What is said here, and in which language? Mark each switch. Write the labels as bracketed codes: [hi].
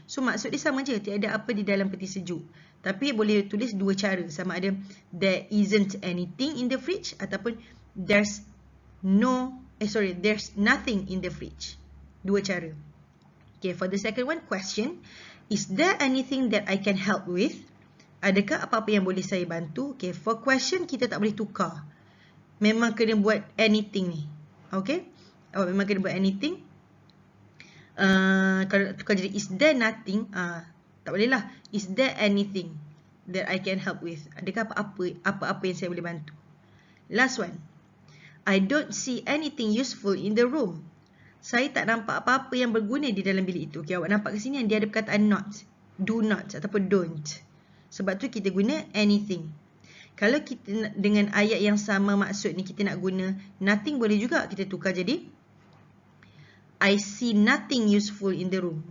[ms] So maksud dia sama je, tiada apa di dalam peti sejuk. Tapi boleh tulis dua cara, sama ada [en] there isn't anything in the fridge [ms] ataupun [en] there's nothing in the fridge. [ms] Dua cara. [en] Okay, for the second one, question. Is there anything that I can help with? [ms] Adakah apa-apa yang boleh saya bantu? Okay, for question kita tak boleh tukar. Memang kena buat anything ni. Okay? Memang kena buat anything. Kalau tukar jadi is there nothing, tak boleh lah. [en] Is there anything that I can help with? [ms] Adakah apa-apa yang saya boleh bantu? [en] Last one. I don't see anything useful in the room. [ms] Saya tak nampak apa-apa yang berguna di dalam bilik itu. Okay, awak nampak ke sini dia ada perkataan not, do not ataupun don't. Sebab tu kita guna anything. Kalau kita dengan ayat yang sama maksud ni kita nak guna nothing, boleh juga kita tukar jadi [en] I see nothing useful in the room.